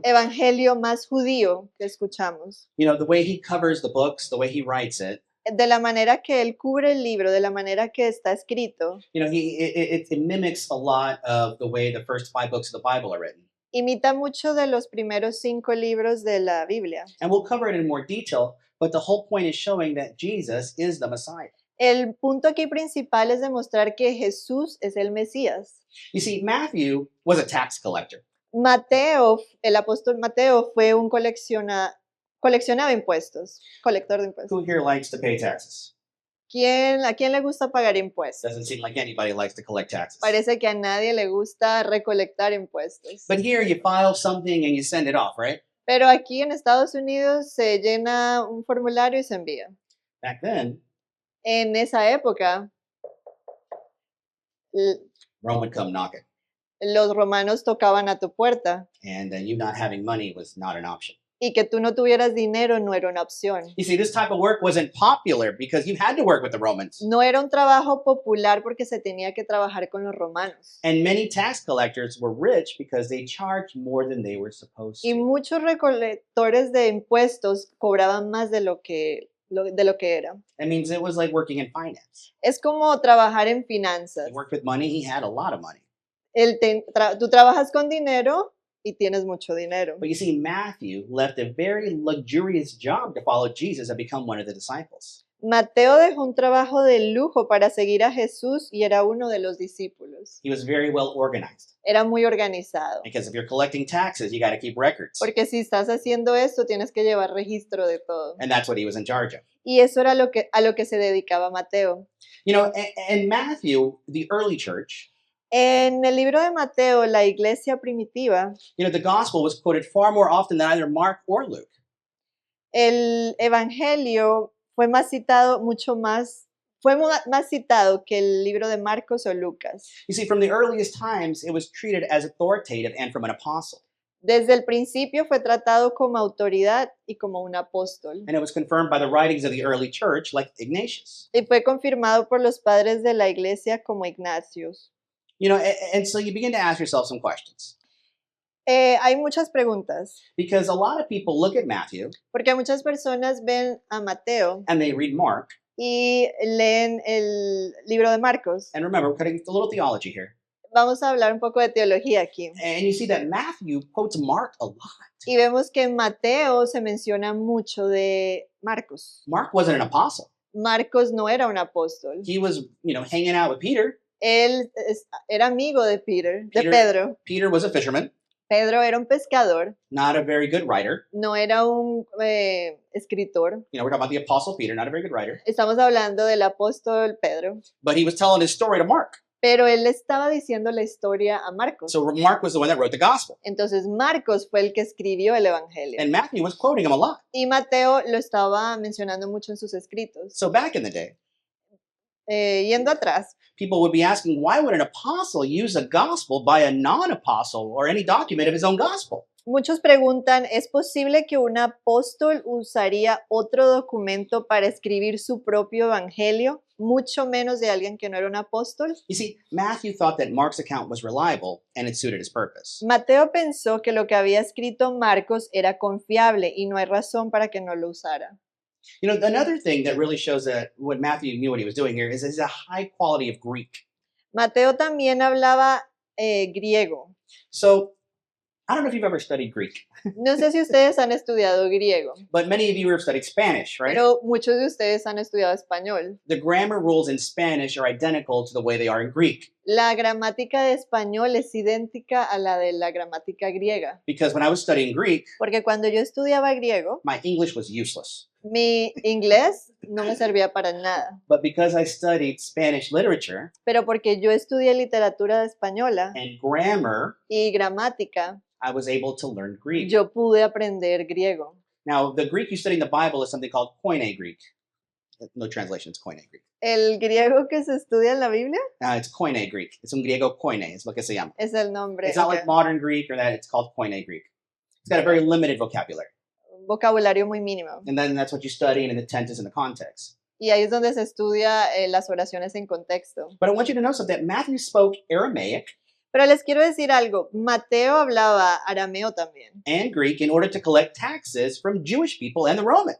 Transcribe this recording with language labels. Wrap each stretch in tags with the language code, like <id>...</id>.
<es>evangelio más judío que escuchamos.</es> <en>You know, the way he covers the books, the way he writes it,</en> <es>De la manera que él cubre el libro, de la manera que está escrito,</es> <en>you know, it mimics a lot of the way the first 5 books of the Bible are written.</en> <es>imita mucho de los primeros 5 libros de la Biblia.</es> <en>And we'll cover it in more detail, but the whole point is showing that Jesus is the Messiah.</en> <es>El punto aquí principal es demostrar que Jesús es el Mesías.</es> <en>You see, Matthew was a tax collector.</en> <es>Mateo, el apóstol Mateo fue un coleccionaba impuestos, colector de impuestos.</es> <en>Who here likes to pay taxes?</en> <es>¿A quién le gusta pagar impuestos?</es> <en>Doesn't seem like anybody likes to collect taxes.</en> <es>Parece que a nadie le gusta recolectar impuestos.</es> <en>But here you file something and you send it off, right?</en> <es>Pero aquí en Estados Unidos se llena un formulario y se envía.</es> <en>Back then,</en> <es>En esa época,</es> <en>Rome would come knocking,</en> <es>los romanos tocaban a tu puerta</es> <en>and you not having money was not an option.</en> <es>y que tú no tuvieras dinero no era una opción.</es> <en>You see, this type of work wasn't popular because you had to work with the Romans.</en> <es>No era un trabajo popular porque se tenía que trabajar con los romanos.</es> <en>And many tax collectors were rich because they charged more than they were supposed</en> <es>Y</es> <en>to.</en> <es>muchos recolectores de impuestos cobraban más de lo que era.</es> <en>That means it was like working in finance.</en> <es>Es como trabajar en finanzas.</es> <en>He worked with money, he had a lot of money.</en> <es>Tú trabajas con dinero y tienes mucho dinero.</es> <en>But you see, Matthew left a very luxurious job to follow Jesus and become one of the disciples.</en> <es>Mateo dejó un trabajo de lujo para seguir a Jesús y era uno de los discípulos.</es> <en>He was very well organized</en> <es>Era muy organizado.</es> <en>because if you're collecting taxes, you got to keep records.</en> <es>Porque si estás haciendo esto, tienes que llevar registro de todo.</es> <en>And that's what he was in charge of.</en> <es>Y eso era a lo que se dedicaba Mateo.</es> <en>You know, and Matthew, the early church,</en> <es>En el libro de Mateo, la iglesia primitiva,</es> <en>you know, the gospel was quoted far more often than either Mark or Luke.</en> <es>el evangelio fue más citado, fue más citado que el libro de Marcos o Lucas.</es> <en>You see, from the earliest times, it was treated as authoritative and from an apostle.</en> <es>Desde el principio fue tratado como autoridad y como un apóstol.</es> <en>And it was confirmed by the writings of the early church, like Ignatius.</en> <es>Y fue confirmado por los padres de la iglesia como Ignacios.</es> <en>You know, and so you begin to ask yourself some questions.</en> <es>Hay muchas preguntas,</es> <en>Because a lot of people look at Matthew</en> <es>porque muchas personas ven a Mateo</es> <en>and they read Mark.</en> <es>y leen el libro de Marcos.</es> <en>And remember, we're cutting a little theology here.</en> <es>Vamos a hablar un poco de teología aquí.</es> <en>And you see that Matthew quotes Mark a lot.</en> <es>Y vemos que en Mateo se menciona mucho de Marcos.</es> <en>Mark wasn't an apostle.</en> <es>Marcos no era un apóstol.</es> <en>He was, you know, hanging out with Peter.</en> <es>Él era amigo de</es> <en>Peter.</en> <es>Pedro.</es> <en>Peter was a fisherman,</en> <es>Pedro era un pescador,</es> <en>not a very good writer.</en> <es>no era un escritor.</es> <en>You know, we're talking about the apostle Peter, not a very good writer.</en> <es>Estamos hablando del apóstol Pedro.</es> <en>But he was telling his story to Mark.</en> <es>Pero él estaba diciendo la historia a Marcos.</es> <en>So Mark was the one that wrote the gospel.</en> <es>Entonces Marcos fue el que escribió el evangelio.</es> <en>And Matthew was quoting him a lot.</en> <es>Y Mateo lo estaba mencionando mucho en sus escritos.</es> <en>So back in the day,</en> <es>Yendo atrás,</es> <en>people would be asking, why would an apostle use a gospel by a non-apostle or any document of his own gospel?</en> <es>Muchos preguntan, ¿es posible que un apóstol usaría otro documento para escribir su propio evangelio, mucho menos de alguien que no era un apóstol?</es> <en>You see, Matthew thought that Mark's account was reliable and it suited his purpose.</en> <es>Mateo pensó que lo que había escrito Marcos era confiable y no hay razón para que no lo usara.</es> <en>You know, another thing that really shows that what Matthew knew what he was doing here is a high quality of Greek.</en> <es>Mateo también hablaba griego.</es> <en>So, I don't know if you've ever studied Greek,</en> <es>No sé si ustedes han estudiado griego,</es> <en>but many of you have studied Spanish, right?</en> <es>pero muchos de ustedes han estudiado español.</es> <en>The grammar rules in Spanish are identical to the way they are in Greek.</en> <es>La gramática de español es idéntica a la de la gramática griega,</es> <en>Because when I was studying Greek,</en> <es>porque cuando yo estudiaba griego,</es> <en>my English was useless.</en> <es>mi inglés no me servía para nada,</es> <en>But because I studied Spanish literature</en> <es>pero porque yo estudié literatura española</es> <en>and grammar,</en> <es>y gramática,</es> <en>I was able to learn Greek.</en> <es>yo pude aprender griego.</es> <en>Now, the Greek you study in the Bible is something called Koine Greek. No translation, it's Koine Greek.</en> <es>El griego que se estudia en la Biblia</es> <en>It's Koine Greek.</en> <es>Es un griego Koine, es lo que se llama. es el nombre,</es> <en>It's not ok. like modern Greek or that, it's called Koine Greek. It's got a very limited vocabulary.</en> <es>Vocabulario muy mínimo.</es> <en>And then that's what you study, and the tense is in the context.</en> <es>Y ahí es donde se estudia las oraciones en contexto.</es> <en>But I want you to know something. That Matthew spoke Aramaic</en> <es>Pero les quiero decir algo, Mateo hablaba arameo también.</es> <en>and Greek in order to collect taxes from Jewish people and the Romans.</en>